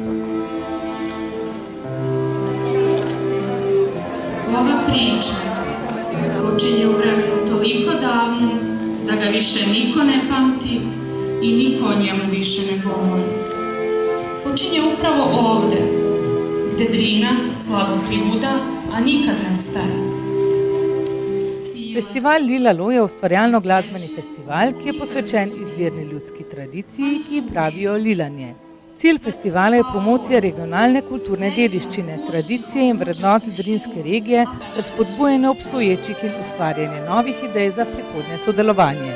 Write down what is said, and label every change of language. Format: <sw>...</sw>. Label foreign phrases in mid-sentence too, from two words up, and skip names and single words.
<sr>Ova priča počinje u vremenu toliko davno da ga više niko ne pamti i niko o njemu više ne govori. Počinje upravo ovde, gde Drina slabo krivuda, a nikad ne staje.</sr> <sl>Festival Lila Lo je ustvarjalno-glasbeni festival, ki je posvečen izvirni ljudski tradiciji, ki ji pravijo lilanje. Cilj festivala je promocija regionalne kulturne dediščine, tradicije in vrednot Drinske regije ter spodbujanje obstoječih in ustvarjanje novih idej za prihodnje sodelovanje.</sl>